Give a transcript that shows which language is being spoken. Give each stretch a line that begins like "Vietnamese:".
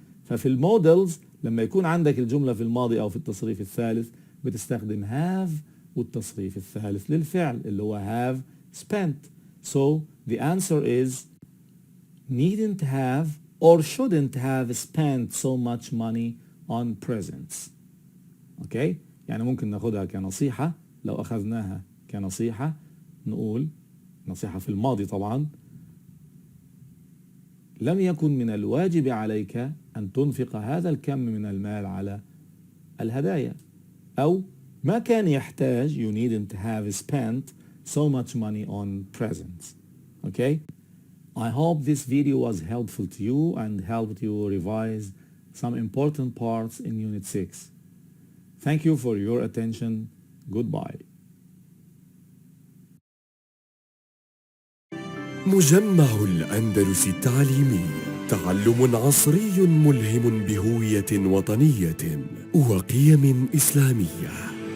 Arabic: ففي المودلز لما يكون عندك الجملة في الماضي أو في التصريف الثالث بتستخدم have والتصريف الثالث للفعل اللي هو have spent.
English: So the answer is needn't have or shouldn't have spent so much money on presents.
Arabic: Okay? يعني ممكن ناخدها كنصيحة. لو أخذناها كنصيحة نقول نصيحة في الماضي طبعا لم يكن من الواجب عليك أن تنفق هذا الكم من المال على الهدايا. أو ما كان يحتاج
English: you needn't have spent so much money on presents. Okay? I hope this video was helpful to you and helped you revise some important parts in Unit 6. Thank you for your attention. Goodbye.
Arabic: مجمع الأندلس التعليمي، تعلم عصري ملهم بهوية وطنية وقيم إسلامية.